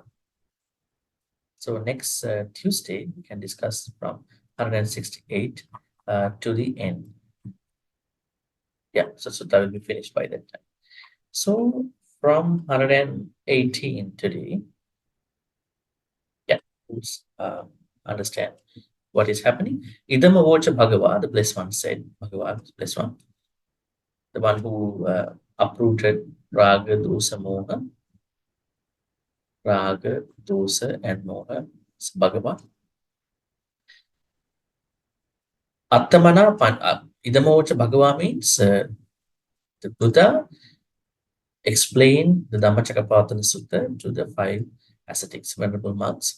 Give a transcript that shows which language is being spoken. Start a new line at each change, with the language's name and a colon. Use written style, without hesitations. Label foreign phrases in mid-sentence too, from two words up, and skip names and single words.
English: So next Tuesday, we can discuss from 168 to the end. Yeah, so Sutta will be finished by that time. So from 118 today, yeah, let's understand what is happening.
Pali: Idama vocha Bhagava,
English: the blessed one said, Bhagavad, the blessed one, the one who uprooted Raga,
Pali: Dosa, Moha. Raga, Dosa, and Moha.
English: It's Bhagavad.
Pali: Attamana Idama vocha Bhagava
English: means the Buddha explained the Dhammacakkapavatthana Sutta to the 5 ascetics, venerable monks.